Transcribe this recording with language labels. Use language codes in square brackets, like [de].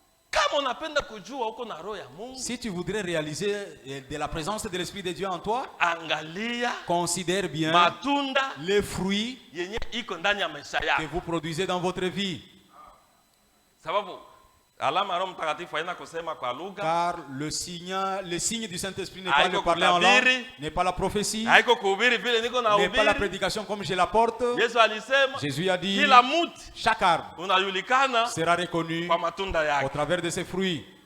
[sw] Kama unapenda kujua uko na roho ya Mungu, [fr] Si tu voudrais réaliser de la présence de l'Esprit de Dieu en toi, [sw] angalia [fr] considère bien [sw] matunda [fr] les fruits [sw] yenye iko ndani ya maisha [fr] que [sw] yako. [fr] vous produisez dans votre vie. [sw] Sababu alama ya Roho Mtakatifu haina kusema kwa lugha, [fr] Car le signe du Saint-Esprit n'est pas [sw] Haiko [fr] le parler en [sw] kutabiri. [fr] langue, n'est pas la prophétie, [sw] haiko kuhubiri vile niko na [fr] n'est pas la [sw] hubiri. [fr] prédication comme je la porte. [sw] Yesu alisema [fr] Jésus a dit, [sw] kila mti [fr] chaque arbre [sw] unajulikana [fr] sera reconnu [sw] kwa matunda [fr] au [sw] yake. [fr] travers de ses fruits.